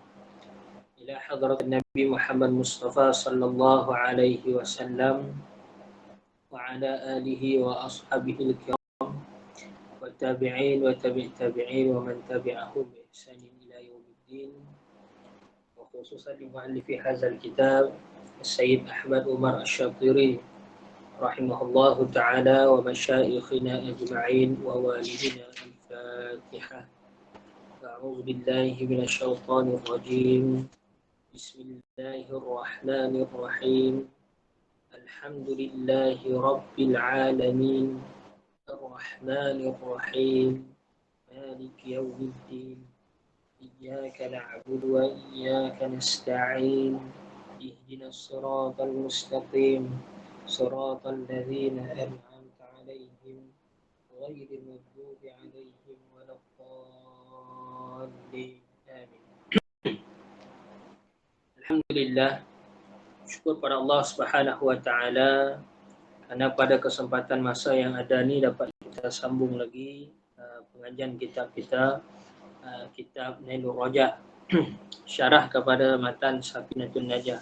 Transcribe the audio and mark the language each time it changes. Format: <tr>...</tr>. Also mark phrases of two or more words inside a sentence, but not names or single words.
<ar>إلى حضرة النبي محمد المصطفى صلى الله عليه وسلم وعلى آله وأصحابه الكرام والتابعين والتابعين ومن تبعهم بإحسان إلى يوم الدين. خصوصا مؤلف هذا الكتاب السيد أحمد عمر الشاطري رحمه الله تعالى ومشايخنا أجمعين ووالدينا الفاتحة. أعوذ بالله من الشيطان الرجيم. بسم الله الرحمن الرحيم الحمد لله رب العالمين. الرحمن الرحيم مالك يوم الدين. إياك نعبد وإياك نستعين اهدنا الصراط المستقيم صراط الذين أنعمت عليهم غير المغضوب عليهم ولا الضالين آمين.</ar> <ms>Alhamdulillah, syukur pada Allah</ms> <ar>سبحانه وتعالى</ar> <ms>karena pada kesempatan masa yang ada ni dapat kita sambung lagi pengajian kitab kita, kitab Nailur Raja syarah kepada matan Safinatul Najah.</ms>